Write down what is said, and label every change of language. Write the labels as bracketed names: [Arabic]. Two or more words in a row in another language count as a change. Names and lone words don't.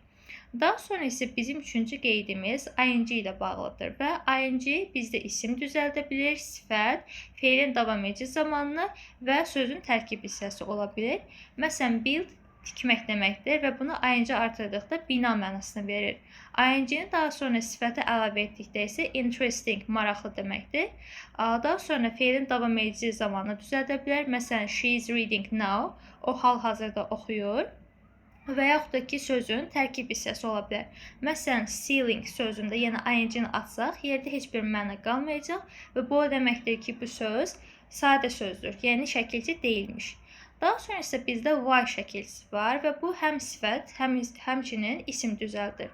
[Azerbaijani] Daha sonra isə bizim üçüncü qeydimiz ing ilə bağlıdır və ing bizdə isim düzəldə bilir, sifət, feilin davam edici zamanını və sözün tərkib hissəsi ola bilir. Məsələn, build tikmək deməkdir və bunu ing artırdıqda bina mənasını verir. ing-ni daha sonra sifətə əlavə etdikdə isə interesting, maraqlı deməkdir. Daha sonra feilin davam edici zamanını düzəldə bilər. Məsələn, [English] she is reading now, [Azerbaijani] o hal-hazırda oxuyur. Və yaxud da ki, sözün tərkib hissəsi ola bilər. Məsələn, stealing sözündə yenə ing-ni atsaq, yerdə heç bir məna qalmayacaq və bu o deməkdir ki, bu söz sadə sözdür, yəni şəkilçi deyilmiş. Daha sonra isə bizdə why şəkilçisi var və bu həm sifət, həmçinin isim düzəldir.